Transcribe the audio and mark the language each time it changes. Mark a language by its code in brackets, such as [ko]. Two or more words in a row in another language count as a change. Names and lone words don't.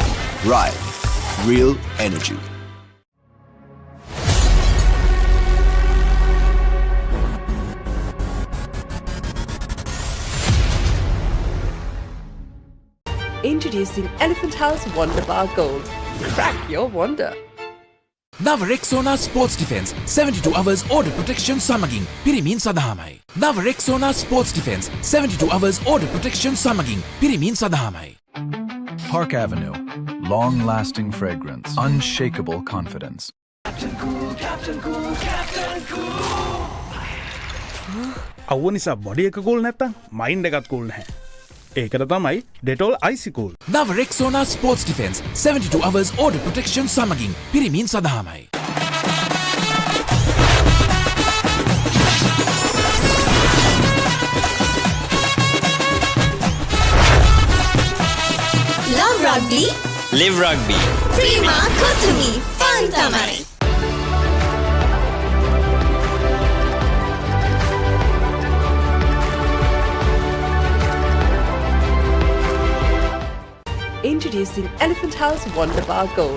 [en] Right, real energy. Introducing Elephant House Wonder Bar Gold. Crack your wonder. [si] නව රෙක්සෝනා ස්පෝර්ට්ස් ඩිෆෙන්ස් 72 [en] hours order protection [si] සමගින් පිරිමින් සඳහාමයි. නව රෙක්සෝනා ස්පෝර්ට්ස් ඩිෆෙන්ස් 72 [en] hours order protection [si] සමගින් පිරිමින් සඳහාමයි. [en] Park Avenue. Long-lasting fragrance. Unshakable confidence. [si] අවුව නිසා බොඩි එක කූල් නැත්තම් මයින්ඩ් එකත් කූල් නැහැ. ඒකට තමයි ඩෙටෝල් අයිසි කූල්. නව රෙක්සෝනා ස්පෝර්ට්ස් ඩිෆෙන්ස් 72 [en] hours order protection [si] සමගින් පිරිමින් සඳහාමයි. [en] Love rugby. Live rugby. [si] Prima Kotumi. Fun tamai. [en] Introducing Elephant House Wonder Bar Gold.